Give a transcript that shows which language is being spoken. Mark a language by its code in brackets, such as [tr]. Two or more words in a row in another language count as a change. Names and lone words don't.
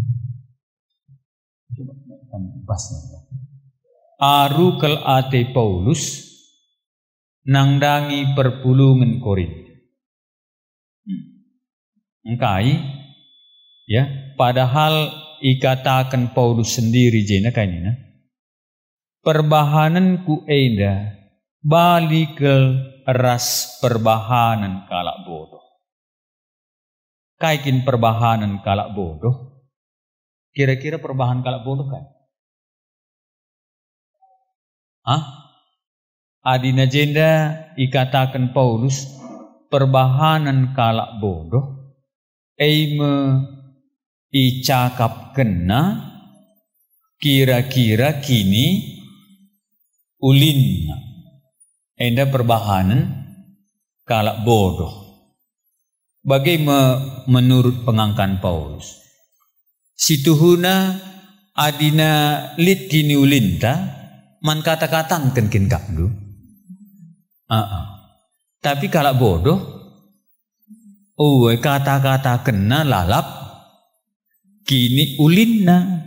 [btx] Aru kel ate Paulus nangdangi perpulungan Korinti. Engkai ya, padahal ikatakan Paulus sendiri jena kanina. Perbahananku enda balik ke ras perbahanan kalak bodoh. Kaikin perbahanan kalak bodoh. Kira-kira perbahanan kalak bodoh kan? Adina jenda ikatakan Paulus perbahanan kalak bodoh. Eime icakap kena kira-kira kini ulinna. Enda perbahanan kalak bodoh. [id] Bagaimana menurut pengangkan Paulus? [btx] Situhuna adina lit kini ulinta man kata-katan kenkin kakdu. Tapi kalak bodoh, kata-kata kena lalap kini ulinna.